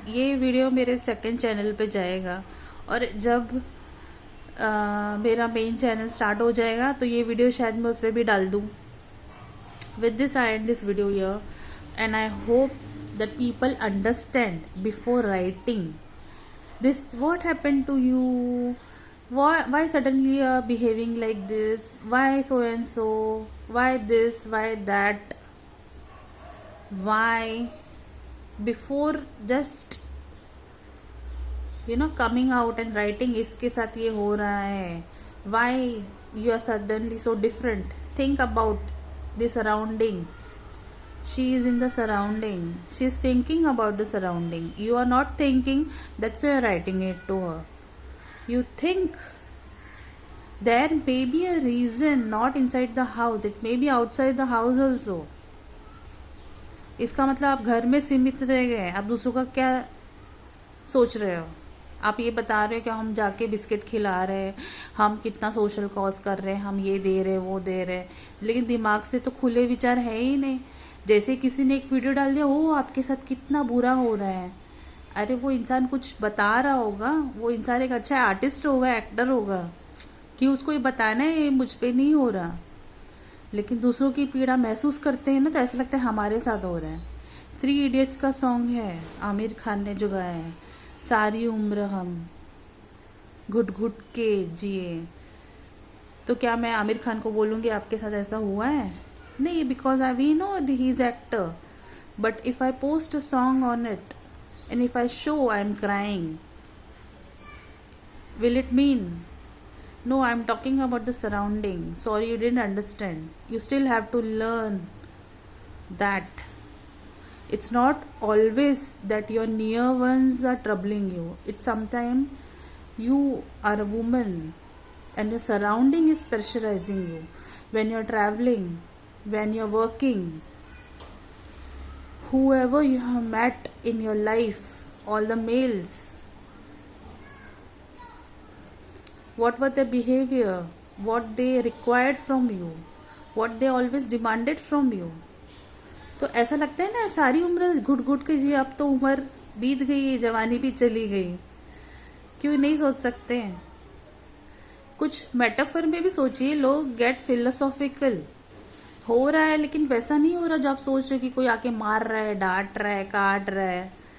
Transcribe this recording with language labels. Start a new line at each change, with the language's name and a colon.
Hindi: ये वीडियो मेरे second channel पे जाएगा और जब मेरा मेन चैनल स्टार्ट हो जाएगा तो ये वीडियो शायद मैं उस पर भी डाल दूँ।
English: With this I and this video here and I hope that people understand before writing this. What happened to you? Why suddenly you are behaving like this? Why so and so? Why this? Why that? Why? Before just coming out and writing
Hindi: इसके साथ ये हो रहा है,
English: why you are suddenly so different? Think about the surrounding. She is in the surrounding. She is thinking about the surrounding. You are not thinking, that's why you are writing it to her. You think there may be a reason not inside the house. It may be outside the house also.
Hindi: इसका मतलब आप घर में सीमित रह गए। आप दूसरों का क्या सोच रहे हो? आप ये बता रहे हो कि हम जाके बिस्किट खिला रहे हैं, हम कितना सोशल कॉज कर रहे हैं, हम ये दे रहे वो दे रहे, लेकिन दिमाग से तो खुले विचार है ही नहीं। जैसे किसी ने एक वीडियो डाल दिया, ओ आपके साथ कितना बुरा हो रहा है। अरे वो इंसान कुछ बता रहा होगा, वो इंसान एक अच्छा आर्टिस्ट होगा, एक्टर होगा, कि उसको ये बताना है ये मुझ पे नहीं हो रहा। लेकिन दूसरों की पीड़ा महसूस करते हैं ना तो ऐसा लगता है हमारे साथ हो रहा है। 3 इडियट्स का सॉन्ग है, आमिर खान ने जो गाया है, सारी उम्र हम घुट घुट के जिए। तो क्या मैं आमिर खान को बोलूंगी आपके साथ ऐसा हुआ है?
English: नहीं, because we know that he is actor. But if I post a song on it and if I show I'm crying, will it mean? No, I'm talking about the surrounding. Sorry, you didn't understand. You still have to learn that it's not always that your near ones are troubling you. It's sometimes you are a woman and your surrounding is pressurizing you. When you're traveling, when you're working, whoever you have met in your life, all the males, what were their behavior, what they required from you, what they always demanded from you.
Hindi: तो ऐसा लगता है ना सारी उम्र घुट घुट के जी, अब तो उम्र बीत गई, जवानी भी चली गई, क्यों नहीं सोच सकते हैं? कुछ मेटाफर में भी सोचिए, लोग गेट फिलोसॉफिकल। हो रहा है लेकिन वैसा नहीं हो रहा जो आप सोच रहे हो कि कोई आके मार रहा है, डांट रहा है, काट रहा है।